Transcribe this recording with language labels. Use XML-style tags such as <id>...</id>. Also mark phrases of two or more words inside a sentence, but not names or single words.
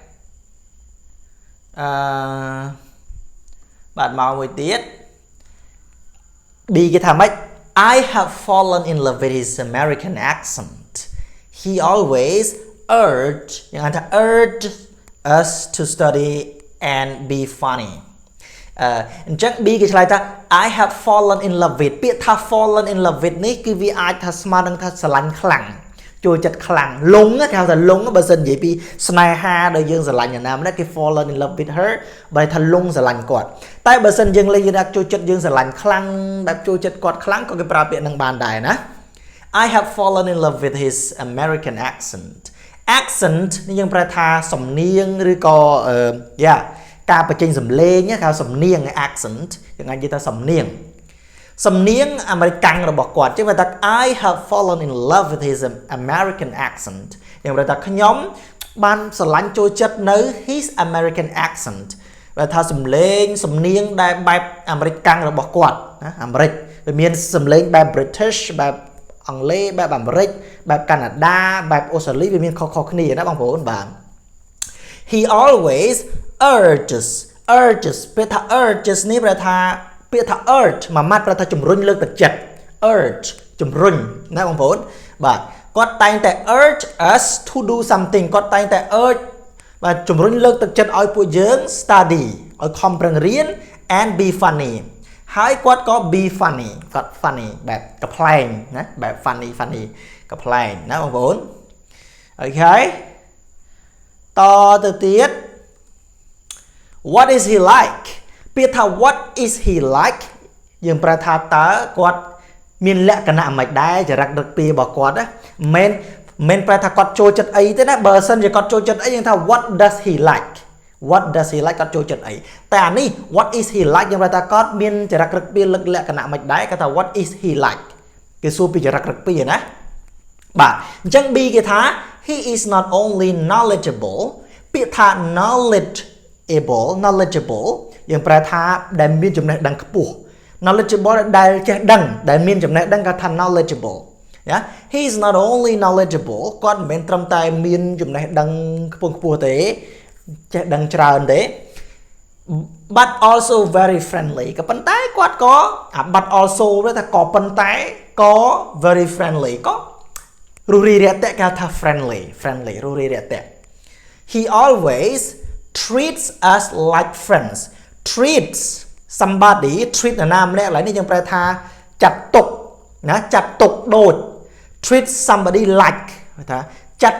<km>បាទមកមួយទៀត B គេថាម៉េច</km> <en>I have fallen in love with his American accent he always urged us to study and be funny</en> <km>អញ្ចឹង B គេឆ្លើយថា</km> <en>I have fallen in love with</en> <km>ពាក្យថា</km> <en>fallen in love with</en> <km>នេះគឺវាអាចថាស្មើនឹងថាស្រឡាញ់ខ្លាំងចូលចិត្តខ្លាំងលងគេហៅថាលងបើសិននិយាយពីស្នេហាដែលយើងស្រឡាញ់ណាម្នាក់គេ</km> <en>fallen in love with her</en> <km>បើថាលងស្រ ឡាញ់គាត់តែបើសិនយើងលេងយើងចូលចិត្តយើងស្រឡាញ់ខ្លាំងបែបចូលចិត្តគាត់ខ្លាំងក៏គេប្រើពាក្យនឹងបានដែរណា</km> <en>I have fallen in love with his American accent</en> <km>នេះយើងប្រែថាសំនៀងឬក៏ការបញ្ចេញសំឡេងគេហៅសំនៀង accent យើង អាចនិយាយថាសំនៀងសំនៀងអាមេរិករបស់គាត់ចឹងថា</km> <en>I have fallen in love with his American accent</en> <km>យ៉ាងប្រែថាខ្ញុំបានស្រឡាញ់ចូលចិត្តនៅ</km> <en>his American accent</en> <km>បើថាសំឡេងសំនៀងដែលបែបអាមេរិករបស់គាត់ណាអាមេរិកវាមានសំឡេងបែប British បែបអង់គ្លេសបែបអាមេរិកបែបកាណាដាបែបអូស្ត្រាលីវាមានខុសៗគ្នាណាបងប្អូនបាទ</km> <en>he always</en> <km>urges ពេលថា urges នេះប្រែថាពាក្យថា urge មួយម៉ាត់ប្រែថាជំរុញលើកទឹកចិត្ត urge ជំរុញណាបងប្អូនបាទគាត់តែងតែ</km> <en>urge us to do something</en> <km>គាត់តែងតែ urge បាទជំរុញលើកទឹកចិត្តឲ្យពួកយើង study ឲ្យខំប្រឹងរៀន</km> <en>and be funny</en> <km>ហើយគាត់ក៏</km> <en>be funny</en> <km>គាត់ funny បែបកំ pl ែងណាបែប funny កំ pl ែងណាបងប្អូនអូខេតទៅទៀត</km> <en>what is he like</en> <km>ពាក្យថា</km> <en>what is he like</en> <km>យើងប្រែថាតើគាត់មានលក្ខណៈមិនដែរចរិតដឹកពីរបស់គាត់ណាមិនប្រែថាគាត់ចូលចិត្តអីទេណាបើសិនជាគាត់ចូលចិត្តអីយើងថា</km> <en>what does he like</en> <km>គាត់ចូលចិត្តអីតែអានេះ</km> <en>what is he like</en> <km>យើងប្រែថាគាត់មានចរិតដឹកពីលក្ខណៈមិនដែរគាត់ថា</km> <en>what is he like</en> <km>គេសួរពីចរិតដឹកពីណាបាទអញ្ចឹង B គេថា</km> <en>he is not only knowledgeable</en> <km>ពាក្យថា knowledgeable យើងប្រែថាដែលមានចំណេះដឹងខ្ពស់ knowledgeable ដែលចេះដឹងដែលមានចំណេះដឹងគាត់ថា knowledgeable ណា</km> <en>he is not only knowledgeable</en> <km>គាត់មិនមែនត្រឹមតែមានចំណេះដឹងខ្ពស់ទេចេះដឹងច្រើនទេ</km> <en>but also very friendly</en> <km>ក៏ប៉ុន្តែគាត់ក៏</km> <en>but also</en> <km>ថាក៏ប៉ុន្តែក៏</km> <en>very friendly</en> <km>ក៏រុះរីរាក់ទាក់គេថា friendly រុះរីរាក់ទាក់</km> <en>he always treats us like friends treats somebody treat</en> <km>ណាម្នាក់ឡើយនេះយើងប្រែថាចាត់ទុកណាចាត់ទុកដូច</km> <en>treat somebody like</en> <km>ថាចាត់</km>